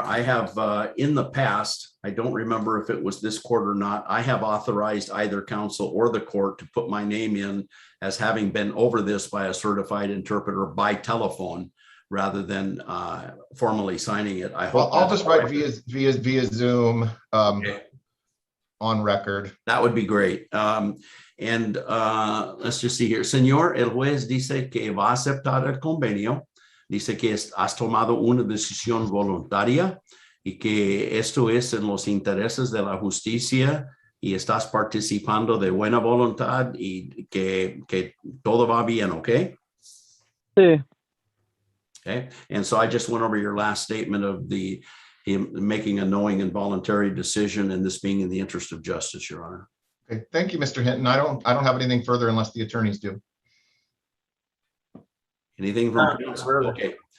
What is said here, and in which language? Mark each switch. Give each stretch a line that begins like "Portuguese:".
English: I have in the past, I don't remember if it was this court or not, I have authorized either counsel or the court to put my name in as having been over this by a certified interpreter by telephone rather than formally signing it. I hope I'll just write via Zoom on record. That would be great. And let's just see here.
Spanish: Señor, el juez dice que va a aceptar el convenio. Dice que has tomado una decisión voluntaria y que esto es en los intereses de la justicia y estás participando de buena voluntad y que todo va bien, ¿ok? Sí.
English: Okay, and so I just went over your last statement of him making a knowing and voluntary decision and this being in the interest of justice, Your Honor. Okay, thank you, Mr. Hinton. I don't have anything further unless the attorneys do. Anything from counsel? Okay.